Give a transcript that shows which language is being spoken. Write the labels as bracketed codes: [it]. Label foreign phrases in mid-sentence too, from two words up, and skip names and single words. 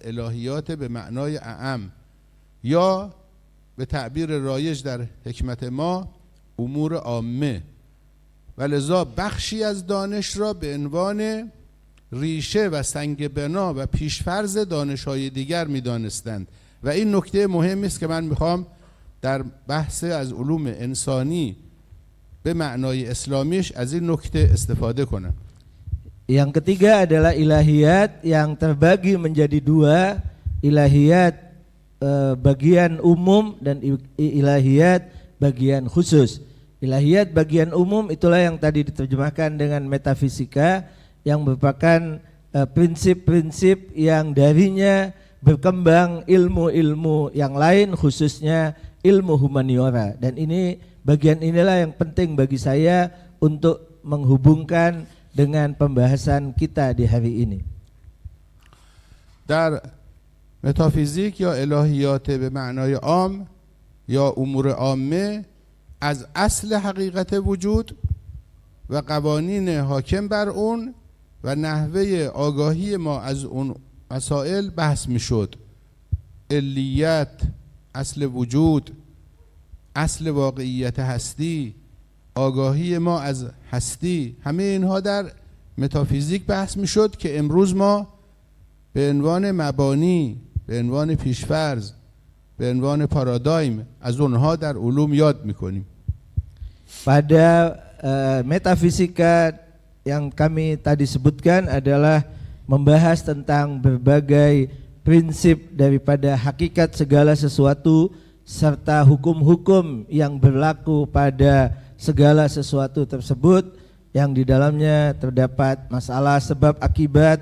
[fa] الهیات به معنای اعم یا به تعبیر رایج در حکمت ما امور عامه، و لذا بخشی از دانش را به عنوان ریشه و سنگ بنا و پیشفرض دانش‌های دیگر می‌دانستند. و این نکته مهمی است که من می‌خوام در بحث از علوم انسانی به معنای اسلامیش از این نکته استفاده کنم. [id] Yang ketiga adalah ilahiyat yang terbagi menjadi 2, ilahiyat bagian umum dan ilahiyat bagian khusus. Ilahiyat bagian umum itulah yang tadi diterjemahkan dengan metafisika, yang merupakan prinsip-prinsip yang darinya berkembang ilmu-ilmu yang lain, khususnya ilmu humaniora. Dan ini bagian inilah yang penting bagi saya untuk menghubungkan dengan pembahasan kita di hari ini. [fa] در متافیزیک یا الهیات به معنای عام یا امور عامه از اصل حقیقت وجود و قوانین حاکم بر اون و نحوه آگاهی ما از اون مسائل بحث می شد. علیت، اصل وجود، اصل واقعیت هستی، آگاهی ما از هستی، همه اینها در متافیزیک بحث می شد که امروز ما به عنوان مبانی، به عنوان پیشفرض، به عنوان پارادایم از اونها در علوم یاد می کنیم. [id] Pada metafisika yang kami tadi sebutkan adalah membahas tentang berbagai prinsip daripada hakikat segala sesuatu serta hukum-hukum yang berlaku pada segala sesuatu tersebut yang di dalamnya terdapat masalah sebab akibat